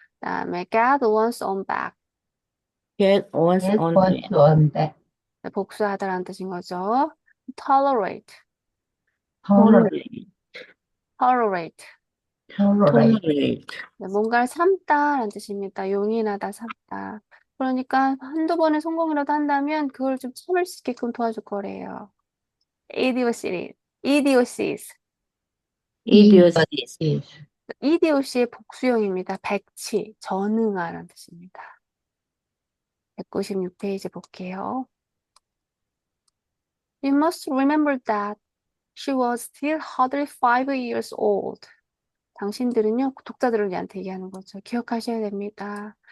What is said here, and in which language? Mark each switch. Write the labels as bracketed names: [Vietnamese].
[Korean] 그다음에 [English] get one's own back get one's Get own one's own back. [Korean] 복수하다라는 뜻인 거죠. [English] tolerate Tolerate. tolerate Tolerate. tolerate, [Korean] 네, 뭔가를 참다라는 뜻입니다. 용인하다, 참다. 그러니까 한두 번의 성공이라도 한다면 그걸 좀 참을 수 있게끔 도와줄 거래요. [English] idiocy, idiocies. idiocies, Idiocies. [Korean] idiot의 복수형입니다. 백치, 전응아라는 뜻입니다. 196페이지 볼게요. [English] You must remember that she was still hardly 5 years old. [Korean] 당신들은요, 독자들을 얘한테 얘기하는 거죠. 기억하셔야 됩니다.